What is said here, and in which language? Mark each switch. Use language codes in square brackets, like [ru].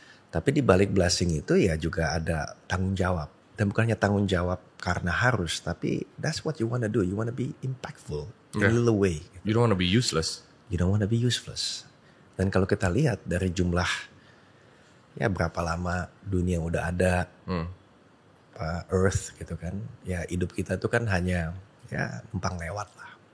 [id] Tapi di balik blessing itu ya juga ada tanggung jawab. Dan bukannya tanggung jawab karena harus, tapi [en] that's what you wanna do. You wanna be impactful in a little way. You don't want to be useless. You don't wanna be useless. [id] Dan kalau kita lihat dari jumlah ya berapa lama dunia udah ada, Earth gitu kan, ya hidup kita itu kan hanya ya numpang lewat lah.